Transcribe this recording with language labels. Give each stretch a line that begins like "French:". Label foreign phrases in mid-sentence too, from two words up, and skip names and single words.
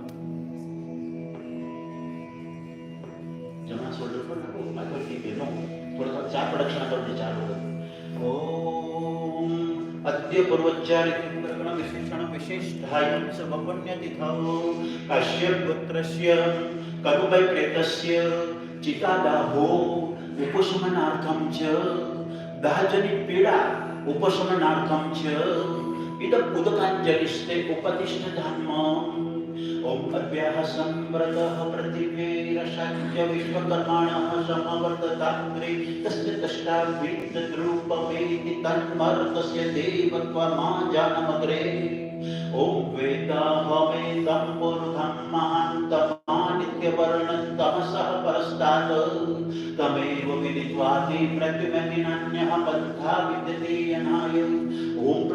Gujarati: જમણા શોલ્ડર પર નાખો પાછળથી બેનો થોડા 4 પ્રદક્ષિણા કરતી 4 વખત ઓમ
Sanskrit: અદ્ય પૂર્વોચ્ચારિત વિશેષણ વિશિષ્ટાયં સવપુણ્યતિથૌ કાશ્યપ પુત્રસ્ય કનુભાઈ પ્રેતસ્ય ચિતાદાહો उपशमनार्थं च दाहजनित पीड़ा उपशमनार्थं च इदं उदकाञ्जलिस्ते उपतिष्ठ धर्म ओम अभ्याः संव्रतः पृथिवीरशाच्य विश्वकर्माणः समवर्तताग्रे तस्य तष्टाविद्रूपमेति तन्मर्तस्य देवत्वमाजानमग्रे ओम वेदाहमेतं पुरुषं महान्तमानित्यवर्णन्तमसः परस्तात् तमेव विदित्वाति प्रत्युमतिनान्यः पन्था विद्यते यनाय ओम